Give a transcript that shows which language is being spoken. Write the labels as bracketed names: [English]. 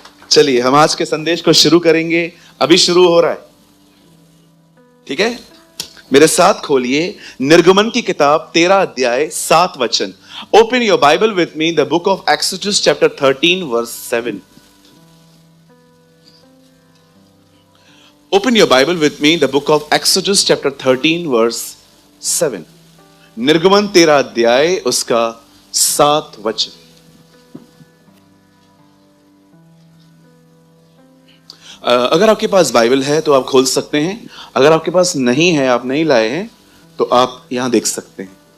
[Hindi] चलिए हम आज के संदेश को शुरू करेंगे, अभी शुरू हो रहा है, ठीक है? मेरे साथ खोलिए निर्गमन की किताब 13 अध्याय 7 वचन। [English] Open your Bible with me, the book of Exodus chapter 13 verse 7। Open your Bible with me, the book of Exodus chapter 13 verse 7। [Hindi] निर्गमन 13 अध्याय उसका 7 वचन। अगर आपके पास बाइबल है तो आप खोल सकते हैं, अगर आपके पास नहीं है, आप नहीं लाए हैं, तो आप यहां देख सकते हैं।